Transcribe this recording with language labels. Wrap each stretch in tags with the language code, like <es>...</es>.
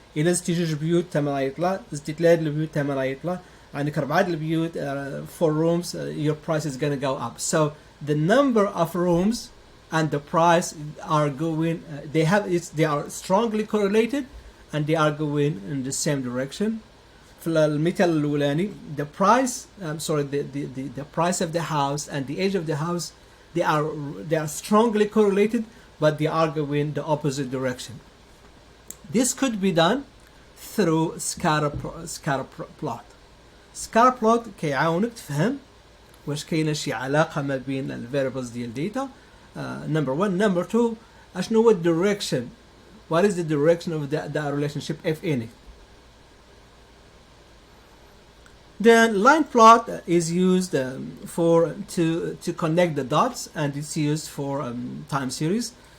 <ar>إلا زدتي 2 بيوت ثمن غيطلع، زدتي 3 البيوت ثمن غيطلع، عندك 4 البيوت</ar> <en>4 rooms, your price is going to go up. So the number of rooms and the price are going they are strongly correlated, and they are going in the same direction.</en> <ar>في المثال الأولاني</ar> <en>the price the price of the house and the age of the house they are strongly correlated, but they are going the opposite direction. This could be done through scatter plot.</en> <ar>scatter plot كيعاونك تفهم واش كاينه شي علاقه ما بين الفاريبلز ديال داتا.</ar> <en>Number one. Number two,</en> <ar>اشنو هو</ar> <en>direction, what is the direction of that relationship if any. Then line plot is used to connect the dots, and it's used for time series.</en>